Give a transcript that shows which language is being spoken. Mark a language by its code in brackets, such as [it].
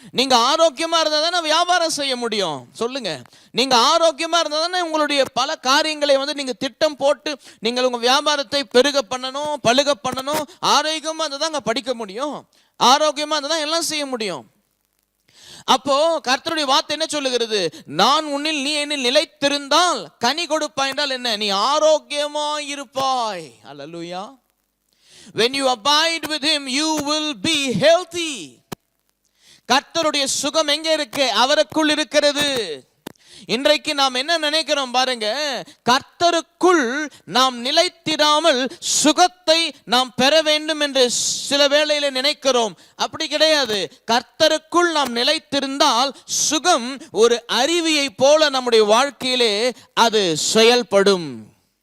[ta] நீங்க ஆரோக்கியமா இருந்தா தானே வியாபாரம் செய்ய முடியும். சொல்லுங்க. நீங்க ஆரோக்கியமா இருந்தா தானே உங்களுடைய பல காரியங்களை நீங்க திட்டம் போட்டு நீங்கள் உங்க வியாபாரத்தை பெருக பண்ணணும், பழுக பண்ணணும். ஆரோக்கியமா இருந்தா தாங்க படிக்க முடியும். ஆரோக்கியமா இருந்தா தான் எல்லாம் செய்ய முடியும். அப்போ கர்த்தருடைய வார்த்தை என்ன சொல்லுகிறது? நான் உன்னில் நீ என்னில் நிலைத்திருந்தால் கனி கொடுப்பாய் என்றால் என்ன? நீ ஆரோக்கியமாய் இருப்பாய். அல்லேலூயா. [en] when you abide with him you will be healthy. [ta] கர்த்தருடைய சுகம் எங்க இருக்கு? அவருக்குள் இருக்கிறது. இன்றைக்கு நாம் என்ன நினைக்கிறோம் பாருங்க, கர்த்தருக்குள் நாம் நிலைத்திராமல் சுகத்தை நாம் பெற வேண்டும் என்று சில வேளையில நினைக்கிறோம். அப்படி கிடையாது. கர்த்தருக்குள் நாம் நிலைத்திருந்தால் சுகம் ஒரு அருவியை போல நம்முடைய வாழ்க்கையிலே அது செயல்படும்.